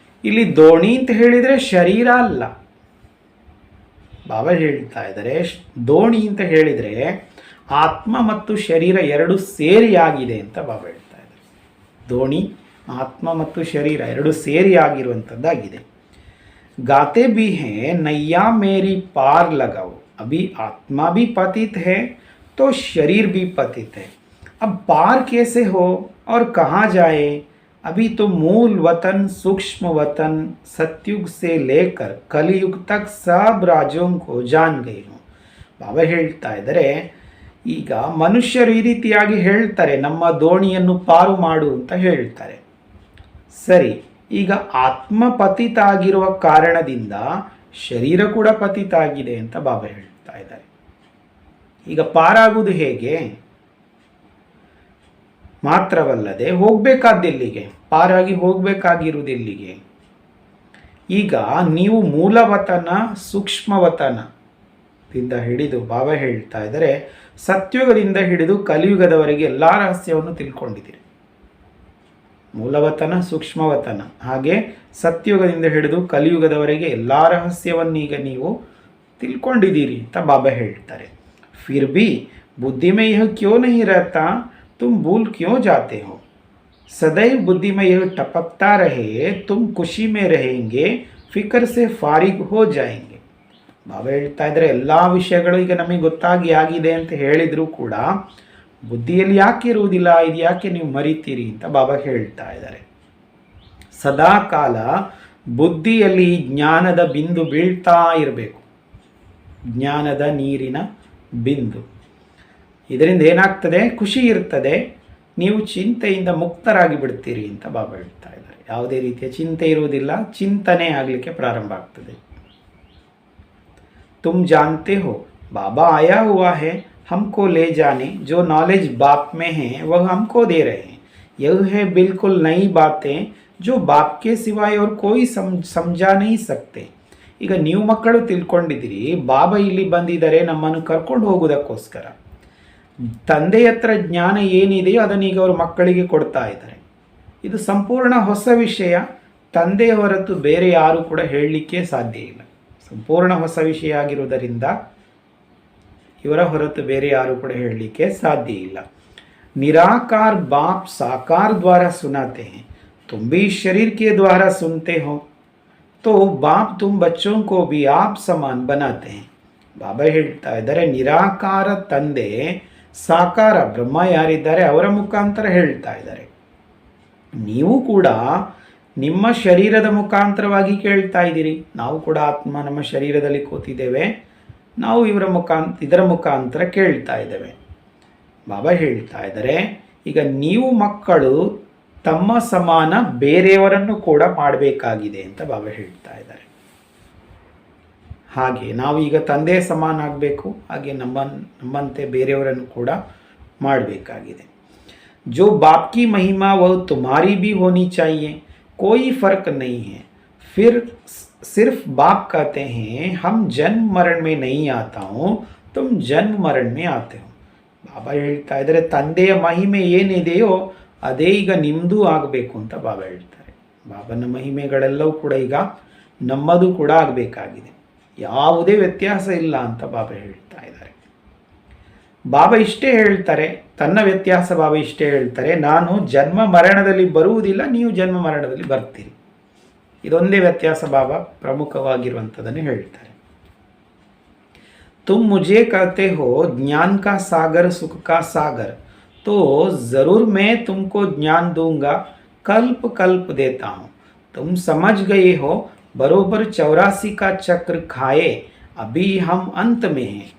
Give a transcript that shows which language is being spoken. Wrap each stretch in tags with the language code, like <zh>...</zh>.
<kn>ಇಲ್ಲಿ ದೋಣಿ ಅಂತ ಹೇಳಿದರೆ ಶರೀರ ಅಲ್ಲ. ಬಾಬಾ ಹೇಳ್ತಾ ಇದ್ದಾರೆ, ದೋಣಿ ಅಂತ ಹೇಳಿದರೆ ಆತ್ಮ ಮತ್ತು ಶರೀರ ಎರಡು ಸೇರಿ ಆಗಿದೆ ಅಂತ ಬಾಬಾ ಹೇಳ್ತಾ ಇದ್ದಾರೆ. ದೋಣಿ ಆತ್ಮ ಮತ್ತು ಶರೀರ ಎರಡು ಸೇರಿ ಆಗಿರುವಂಥದ್ದಾಗಿದೆ.</kn> <hi>गाते भी हैं नैया मेरी पार लगाओ, अभी आत्मा भी पतित है तो शरीर भी पतित है, अब पार कैसे हो और कहाँ जाए, अभी तो मूल वतन सूक्ष्म वतन सतयुग से लेकर कलयुग तक सब राज्यों को जान गए हो.</hi> <kn>ಬಾಬಾ ಹೇಳ್ತಾ ಇದ್ದಾರೆ, ಈಗ ಮನುಷ್ಯರು ಈ ರೀತಿಯಾಗಿ ಹೇಳ್ತಾರೆ, ನಮ್ಮ ದೋಣಿಯನ್ನು ಪಾರು ಮಾಡು ಅಂತ ಹೇಳ್ತಾರೆ. ಸರಿ, ಈಗ ಆತ್ಮ ಪತಿತ ಆಗಿರುವ ಕಾರಣದಿಂದ ಶರೀರ ಕೂಡ ಪತಿತ ಆಗಿದೆ ಅಂತ ಬಾಬಾ ಹೇಳ್ತಾ ಇದ್ದಾರೆ. ಈಗ ಪಾರಾಗುವುದು ಹೇಗೆ? ಮಾತ್ರವಲ್ಲದೆ ಹೋಗಬೇಕಾದ್ದೆಲ್ಲಿಗೆ? ಪಾರಾಗಿ ಹೋಗಬೇಕಾಗಿರುವುದೆಲ್ಲಿಗೆ? ಈಗ ನೀವು ಮೂಲವತನ ಸೂಕ್ಷ್ಮವತನದಿಂದ ಹಿಡಿದು ಬಾಬಾ ಹೇಳ್ತಾ ಇದ್ದಾರೆ, ಸತ್ಯುಗದಿಂದ ಹಿಡಿದು ಕಲಿಯುಗದವರೆಗೆ ಎಲ್ಲ ರಹಸ್ಯವನ್ನು ತಿಳ್ಕೊಂಡಿದ್ದೀರಿ. ಮೂಲವತನ ಸೂಕ್ಷ್ಮವತನ ಹಾಗೆ ಸತ್ಯುಗದಿಂದ ಹಿಡಿದು ಕಲಿಯುಗದವರೆಗೆ ಎಲ್ಲ ರಹಸ್ಯವನ್ನೀಗ ನೀವು ತಿಳ್ಕೊಂಡಿದ್ದೀರಿ ಅಂತ ಬಾಬಾ ಹೇಳ್ತಾರೆ.</kn> <hi>ಫಿರ್ ಭಿ बुद्धि में यह क्यों नहीं रहता, तुम भूल क्यों जाते हो, सदैव बुद्धि में यह टपकता रहे, तुम खुशी में रहेंगे, फिक्र से फारिग हो जाएंगे.</hi> <kn>ಬಾಬಾ ಹೇಳ್ತಾ ಇದ್ದಾರೆ, ಎಲ್ಲ ವಿಷಯಗಳು ಈಗ ನಮಗೆ ಗೊತ್ತಾಗಿ ಆಗಿದೆ ಅಂತ ಹೇಳಿದರೂ ಕೂಡ ಬುದ್ಧಿಯಲ್ಲಿ ಯಾಕೆ ಇರುವುದಿಲ್ಲ, ಇದು ಯಾಕೆ ನೀವು ಮರಿತೀರಿ ಅಂತ ಬಾಬಾ ಹೇಳ್ತಾ ಇದ್ದಾರೆ. ಸದಾ ಕಾಲ ಬುದ್ಧಿಯಲ್ಲಿ ಜ್ಞಾನದ ಬಿಂದು ಬೀಳ್ತಾ ಇರಬೇಕು, ಜ್ಞಾನದ ನೀರಿನ ಬಿಂದು. ಇದರಿಂದ ಏನಾಗ್ತದೆ? ಖುಷಿ ಇರ್ತದೆ, ನೀವು ಚಿಂತೆಯಿಂದ ಮುಕ್ತರಾಗಿ ಬಿಡ್ತೀರಿ ಅಂತ ಬಾಬಾ ಹೇಳ್ತಾ ಇದ್ದಾರೆ. ಯಾವುದೇ ರೀತಿಯ ಚಿಂತೆ ಇರುವುದಿಲ್ಲ, ಚಿಂತನೆ ಆಗಲಿಕ್ಕೆ ಪ್ರಾರಂಭ ಆಗ್ತದೆ.</kn> <hi>तुम जानते हो बाबा आया हुआ है हमको ले जाने, जो नॉलेज बाप में है वह हमको दे रहे हैं, यह है बिल्कुल नई बातें जो बाप के सिवाय और कोई समझा नहीं सकते.</hi> <kn>ಈಗ ನೀವು ಮಕ್ಕಳು ತಿಳ್ಕೊಂಡಿದ್ದೀರಿ, ಬಾಬಾ ಇಲ್ಲಿ ಬಂದಿದ್ದಾರೆ ನಮ್ಮನ್ನು ಕರ್ಕೊಂಡು ಹೋಗೋದಕ್ಕೋಸ್ಕರ. ತಂದೆಯ ಹತ್ರ ಜ್ಞಾನ ಏನಿದೆಯೋ ಅದನ್ನೀಗ ಅವರು ಮಕ್ಕಳಿಗೆ ಕೊಡ್ತಾ ಇದ್ದಾರೆ. ಇದು ಸಂಪೂರ್ಣ ಹೊಸ ವಿಷಯ, ತಂದೆಯ ಹೊರತು ಬೇರೆ ಯಾರು ಕೂಡ ಹೇಳಲಿಕ್ಕೆ ಸಾಧ್ಯ ಇಲ್ಲ. ಸಂಪೂರ್ಣ ಹೊಸ ವಿಷಯ ಆಗಿರುವುದರಿಂದ ಇವರ ಹೊರತು ಬೇರೆ ಯಾರು ಕೂಡ ಹೇಳಲಿಕ್ಕೆ ಸಾಧ್ಯ ಇಲ್ಲ.</kn> <hi>निराकार बाप साकार द्वारा सुनाते हैं, तुम भी शरीर के द्वारा सुनते हो, तो बाप तुम बच्चों को भी आप समान बनाते हैं.</hi> <kn>ಬಾಬಾ ಹೇಳ್ತಾ ಇದ್ದಾರೆ, ನಿರಾಕಾರ ತಂದೆ ಸಾಕಾರ ಬ್ರಹ್ಮ ಯಾರಿದ್ದಾರೆ ಅವರ ಮುಖಾಂತರ ಹೇಳ್ತಾ ಇದ್ದಾರೆ. ನೀವು ಕೂಡ ನಿಮ್ಮ ಶರೀರದ ಮುಖಾಂತರವಾಗಿ ಕೇಳ್ತಾ ಇದ್ದೀರಿ. ನಾವು ಕೂಡ ಆತ್ಮ ನಮ್ಮ ಶರೀರದಲ್ಲಿ ಕೂತಿದ್ದೇವೆ, ನಾವು ಇದರ ಮುಖಾಂತರ ಕೇಳ್ತಾ ಇದ್ದೇವೆ. ಬಾಬಾ ಹೇಳ್ತಾ ಇದ್ದಾರೆ, ಈಗ ನೀವು ಮಕ್ಕಳು ತಮ್ಮ ಸಮಾನ ಬೇರೆಯವರನ್ನು ಕೂಡ ಮಾಡಬೇಕಾಗಿದೆ ಅಂತ ಬಾಬಾ ಹೇಳ್ತಾ ಇದ್ದಾರೆ. ಹಾಗೆ ನಾವು ಈಗ ತಂದೆ ಸಮಾನ ಆಗಬೇಕು, ಹಾಗೆ ನಮ್ಮಂತೆ ಬೇರೆಯವರನ್ನು ಕೂಡ ಮಾಡಬೇಕಾಗಿದೆ.</kn> <hi>जो बाप की महिमा वह तुम्हारी भी होनी चाहिए, कोई फर्क नहीं है. फिर सिर्फ बाप कहते हैं हम जन्म मरण में नहीं आता हूँ, तुम जन्म मरण में आते हो.</hi> <kn>ಬಾಬಾ ಹೇಳ್ತಾ ಇದ್ದಾರೆ, ತಂದೆಯ ಮಹಿಮೆ ಏನಿದೆಯೋ ಅದೇ ಈಗ ನಿಮ್ಮದು ಆಗಬೇಕು ಅಂತ ಬಾಬಾ ಹೇಳ್ತಾರೆ. ಬಾಬನ ಮಹಿಮೆಗಳೆಲ್ಲವೂ ಕೂಡ ಈಗ ನಮ್ಮದು ಕೂಡ ಆಗಬೇಕಾಗಿದೆ, ಯಾವುದೇ ವ್ಯತ್ಯಾಸ ಇಲ್ಲ ಅಂತ ಬಾಬಾ ಹೇಳ್ತಾ ಇದ್ದಾರೆ. ಬಾಬಾ ಇಷ್ಟೇ ಹೇಳ್ತಾರೆ, ತನ್ನ ವ್ಯತ್ಯಾಸ ಬಾಬಾ ಇಷ್ಟೇ ಹೇಳ್ತಾರೆ, ನಾನು ಜನ್ಮ ಮರಣದಲ್ಲಿ ಬರುವುದಿಲ್ಲ, ನೀವು ಜನ್ಮ ಮರಣದಲ್ಲಿ ಬರ್ತೀರಿ. ಇದೊಂದೇ ವ್ಯತ್ಯಾಸ ಬಾಬಾ ಪ್ರಮುಖವಾಗಿರುವಂಥದ್ದನ್ನು ಹೇಳ್ತಾರೆ.</kn> <hi>तुम मुझे कहते हो ज्ञान का सागर सुख का सागर, तो ज़रूर मैं तुमको ज्ञान दूंगा, कल्प कल्प देता हूँ. तुम समझ गए हो बरोबर 84 का चक्र खाए, अभी हम अंत में हैं.</hi>